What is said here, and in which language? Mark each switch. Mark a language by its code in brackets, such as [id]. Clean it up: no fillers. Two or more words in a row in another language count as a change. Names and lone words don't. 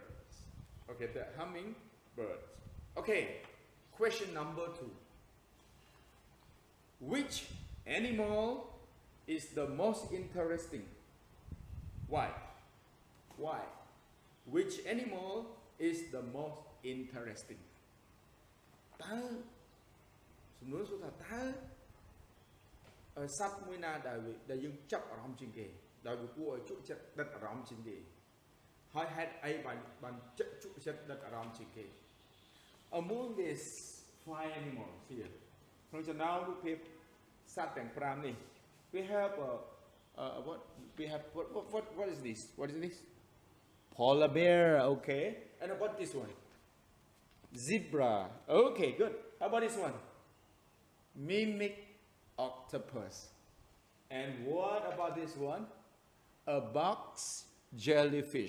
[en] Okay, the hummingbird. Okay, question number 2. Which animal is the most interesting? Why? Why? Which animal is the most interesting? [km] តើសំណួរសួរថាតើសត្វមួយណាដែលយើងចាប់អារម្មណ៍ជាងគេដែលវាគួរឲ្យជក់ចិត្តដិតអារម្មណ៍ជាងគេហើយហេតុអីបានជក់ចិត្តដិតអារម្មណ៍ជាងគេ [en] Among these 5 animals here [km] ក្នុងចំណោមរូបភាពសត្វទាំង5នេះ [en] we have what is this? [km] What is this? [en] Polar bear, okay. And about this one? Zebra. Okay, good. How about this one? Mimic octopus. And what about this one? A box jellyfish.